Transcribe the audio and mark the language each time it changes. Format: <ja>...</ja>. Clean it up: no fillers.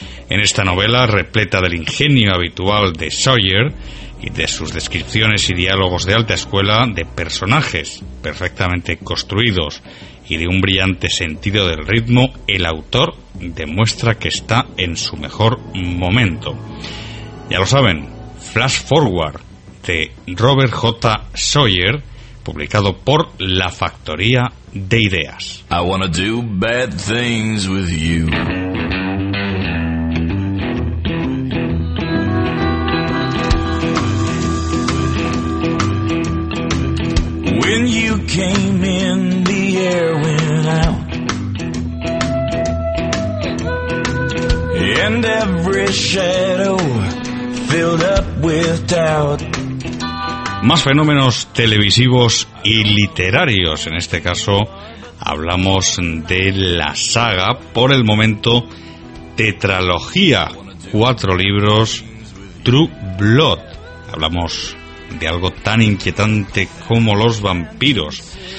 <es>En esta novela, repleta del ingenio habitual de Sawyer y de sus descripciones y diálogos de alta escuela, de personajes perfectamente construidos y de un brillante sentido del ritmo, el autor demuestra que está en su mejor momento. Ya lo saben, Flash Forward, de Robert J. Sawyer, publicado por La Factoría de Ideas.</es> <en>I wanna do bad things with you. When you came in, the air went out, and every shadow filled up with doubt.</en> <es>Más fenómenos televisivos y literarios. En este caso, hablamos de la saga, por el momento, tetralogía, cuatro libros, True Blood. Hablamos de algo tan inquietante como los vampiros.</es>